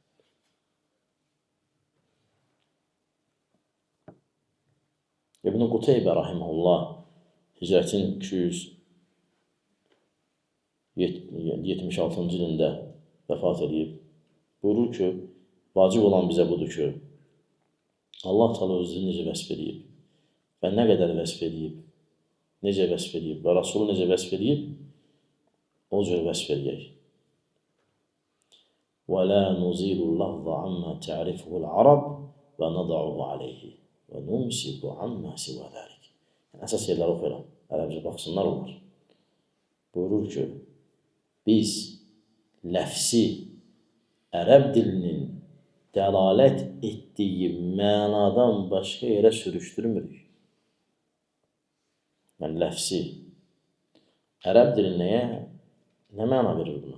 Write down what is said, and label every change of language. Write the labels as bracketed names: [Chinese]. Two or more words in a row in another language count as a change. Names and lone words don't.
[Azerbaijani] İbn-i Quteybə rahiməhullah Hicrətin 276-cı ilində vəfat edib. Buyurur ki, vacib olan bizə budur ki, Allah Teala özünü necə vəsf edib və nə qədər vəsf edib, necə vəsf edib və Rasulü necə vəsf edib, o cür vəsf edək. [Arabic] وَلَا نُزِيلُ اللَّفْظَ عَمَّا تَعْرِفُهُ الْعَرَبِ وَنَضَعُهُ عَلَيْهِ وَنُمْسِكُ عَمَّا سِوَى ذَلِكِ. [Azerbaijani] Əsas yerləri oxuyuram, ərəbcə baxsınlar onlar. Buyurur ki, biz ləfsi ərəb dilinin dəlalət etdiyi mənadan başqa yerə sürüşdürmürük. Yəni, ləfsi ərəb dili nə məna verir buna?